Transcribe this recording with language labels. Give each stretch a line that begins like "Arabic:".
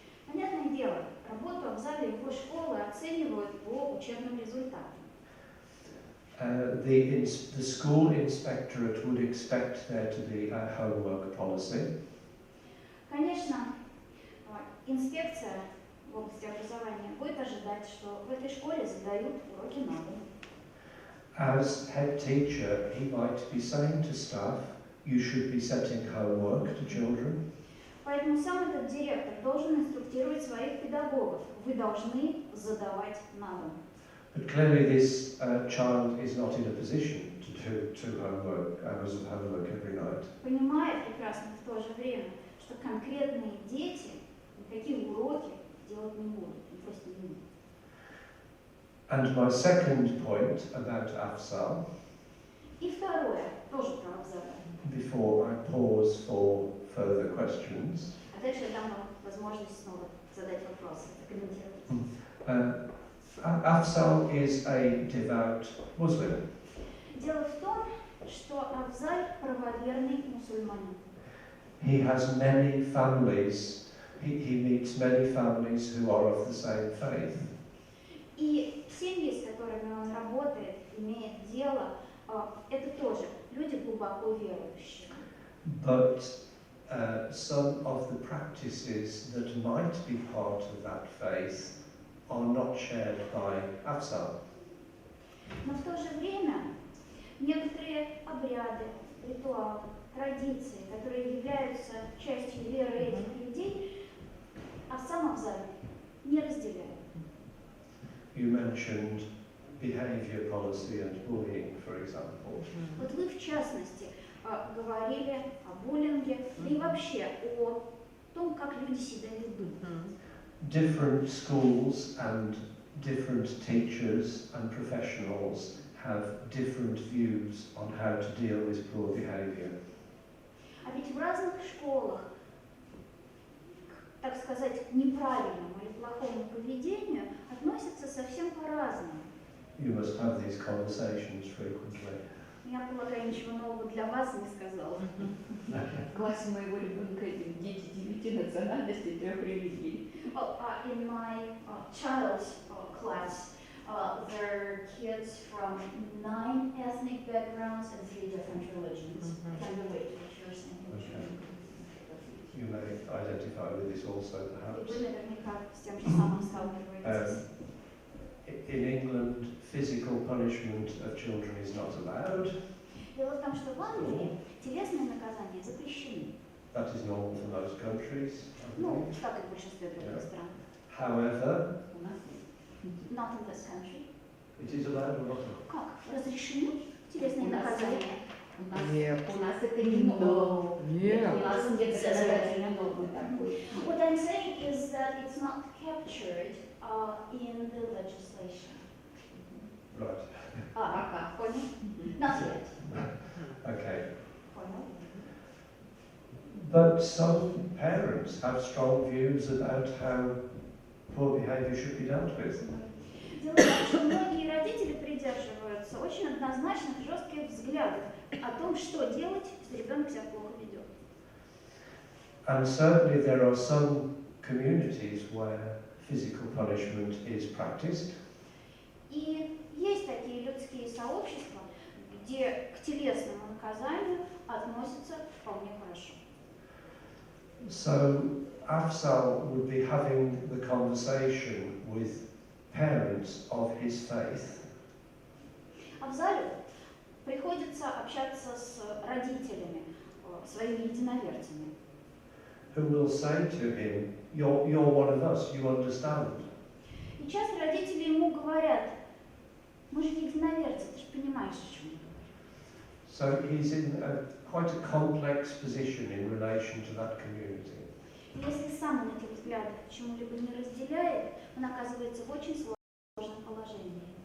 Russian: Понятное дело, работу Авзаля и его школы оценивают по учебным результатам.
English: The school inspectorate would expect there to be a homework policy.
Russian: Конечно, инспекция в области образования будет ожидать, что в этой школе задают уроки на дом.
English: As head teacher, he might be saying to staff, you should be setting homework to children.
Russian: Поэтому сам этот директор должен инструктировать своих педагогов. Вы должны задавать на дом.
English: But clearly this child is not in a position to do 2 hours of homework every night.
Russian: Понимая прекрасно в то же время, что конкретные дети никакие уроки делать не будут, они просто не будут.
English: And my second point about Afzal,
Russian: И второе, тоже про Авзаля.
English: before I pause for further questions,
Russian: А дальше я дам вам возможность снова задать вопросы, прокомментировать.
English: Afzal is a devout Muslim.
Russian: Дело в том, что Авзаль правоверный мусульманин.
English: He has many families, he meets many families who are of the same faith.
Russian: И семьи, с которыми он работает, имеет дело, это тоже люди глубоко верующие.
English: But some of the practices that might be part of that faith are not shared by Afzal.
Russian: Но в то же время некоторые обряды, ритуалы, традиции, которые являются частью веры этих людей, а сам Авзаль не разделяет.
English: You mentioned behavior policy and bullying, for example.
Russian: Вот вы, в частности, говорили о буллинге и вообще о том, как люди себя ведут.
English: Different schools and different teachers and professionals have different views on how to deal with poor behavior.
Russian: А ведь в разных школах, так сказать, к неправильному или плохому поведению относятся совсем по-разному.
English: You must have these conversations frequently.
Russian: Я полагаю, ничего нового для вас не сказала. В классе моего ребенка дети 9 национальностей, 3 религий.
English: Well, in my child's class, there are kids from 9 ethnic backgrounds and 3 different religions. I can relate to what you're saying. Okay. You may identify with this also,
Russian: И
English: perhaps.
Russian: вы наверняка с тем же самым сталкиваетесь.
English: In England, physical punishment of children is not allowed.
Russian: Дело в том, что в Англии телесные наказания запрещены.
English: That is normal for most countries. I
Russian: Ну,
English: believe.
Russian: как и в большинстве других стран.
English: However,
Russian: У нас нет.
English: Not in this country. it is allowed or not.
Russian: Как? Разрешены телесные У нас наказания? Нет. У нас это не норма. Нет. У нас нет законодательной нормы такой.
English: What I'm saying is that it's not captured in the legislation. Right.
Russian: Пока. Понял?
English: Not yet. Okay.
Russian: Понял?
English: But some parents have strong views about how poor behaviour should be dealt with.
Russian: Дело в том, что многие родители придерживаются очень однозначных, жестких взглядов о том, что делать, если ребенок себя плохо ведет.
English: And certainly there are some communities where physical punishment is practiced.
Russian: И есть такие людские сообщества, где к телесному наказанию относятся вполне хорошо.
English: So Afzal would be having the conversation with parents of his faith.
Russian: А в зале приходится общаться с родителями, своими единоверцами,
English: Who will say to him, you're one of us, you understand.
Russian: и часто родители ему говорят: мы же единоверцы, ты же понимаешь, о чем я говорю.
English: So he's in quite a complex position in relation to that community.
Russian: Если сам он этих взглядов чему-либо не разделяет, он оказывается в очень сложном положении.